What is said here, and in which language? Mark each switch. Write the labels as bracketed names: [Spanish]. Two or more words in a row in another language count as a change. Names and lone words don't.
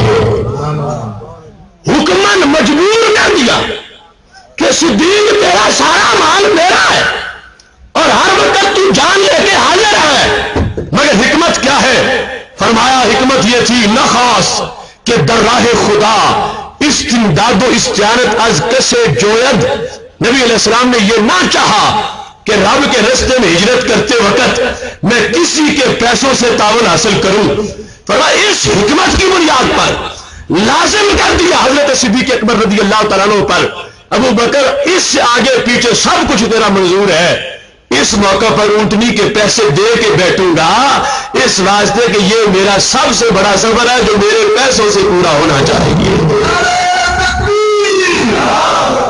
[Urdu] حکمن مجبور کر دیا کہ صدیق تیرا سارا مال میرا ہے اور ہر وقت تو جان لے کے حاضر ہے، مگر حکمت کیا ہے؟ فرمایا حکمت یہ تھی [Persian] نہ خاص کہ در راہ خدا استمداد و استعانت از کسے جوید، [Urdu] نبی علیہ السلام نے یہ نہ چاہا کہ رب کے رستے میں ہجرت کرتے وقت میں کسی کے پیسوں سے تعاون حاصل کروں۔ فرمایا اس حکمت کی بنیاد پر لازم کر دیا حضرت صدیق اکبر [Arabic] رضی اللہ تعالیٰ عنہ [Urdu] پر ابو بکر اس سے آگے پیچھے سب کچھ تیرا منظور ہے، اس موقع پر اونٹنی کے پیسے دے کے بیٹھوں گا اس واسطے کہ یہ میرا سب سے بڑا سفر ہے جو میرے پیسوں سے پورا ہونا چاہیے۔